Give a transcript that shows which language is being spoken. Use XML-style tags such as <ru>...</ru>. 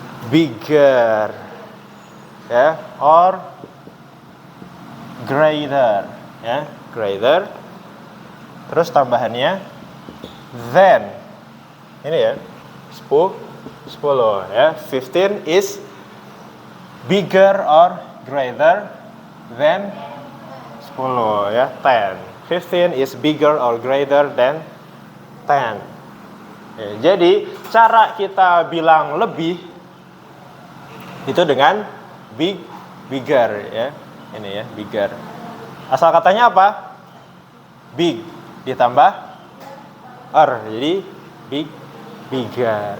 <en>Bigger, ya, or greater, ya, greater.</en> <id>Terus tambahannya than. Ini, ya, 10, ya.</id> <en>15 is bigger or greater than 10, ya. 10. 15 is bigger or greater than 10.</en> <id>Ya, jadi cara kita bilang lebih itu dengan bigger, ya. Ini, ya, bigger. Asal katanya apa? Big ditambah jadi bigger.</id>